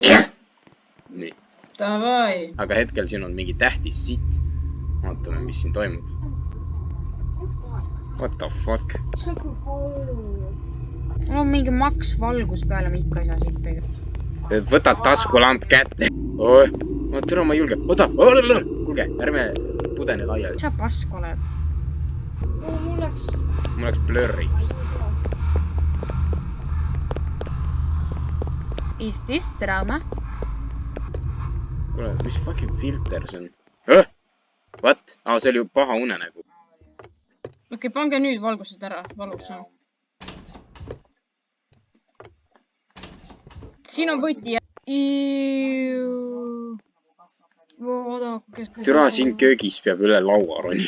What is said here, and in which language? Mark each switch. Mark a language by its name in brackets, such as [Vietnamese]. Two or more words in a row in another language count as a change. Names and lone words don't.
[Estonian] nii. Davai. Aga hetkel siin on mingi tähtis sitt. Vaatame, mis siin toimub. [English] What the fuck? [Estonian] Mul on mingi maks valgus peale, ma ikka ei saa siit pega. Võta taskulamp kätte. Ma türa, ma ei julge. Oota. Kuulge, ärme pudene laiali. Sa pask oled. Mul läks blurriks. [English] Is this drama? [Estonian] Kuule, mis fucking filter see on? What? See oli ju paha unenägu. Okei, pange nüüd valgused ära. Valus on. Siin on võti. Türa, siin köögis peab üle laua roni.